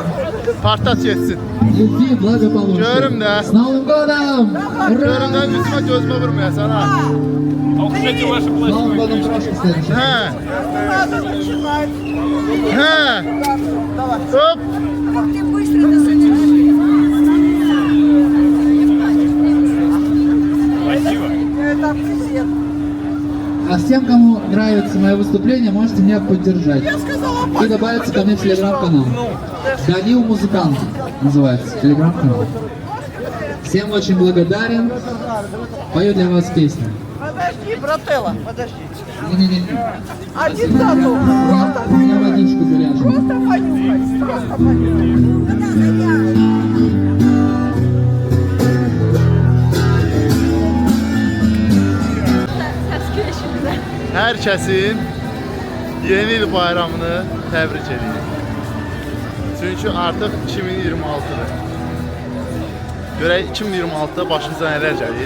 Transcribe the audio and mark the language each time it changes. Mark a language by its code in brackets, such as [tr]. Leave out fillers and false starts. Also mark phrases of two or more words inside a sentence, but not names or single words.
[az] Partlat geçsin. [ru] любви, благополучия. [az] Görüm də. [ru] С Новым годом! [az] Görüm də üzümə gözümə vurmayasan ha. [ru] С Новым годом прошлым следующим. [az] Hə. Hə. Hop. [ru] А всем, кому нравится мое выступление, можете меня поддержать. И добавиться ко мне в телеграм-канал. Данил Музыкант называется телеграм-канал. Всем очень благодарен. Пою для вас песню. Подожди, брателла, подожди. Не-не-не. Один заду. У меня водичка заряжена. Просто понюхай, просто понюхай. [az] Hər kəsin yeni il bayramını təbrik edirəm. Çünki artıq 2026-dır. Görək 2026-da başımıza nələr gəlir.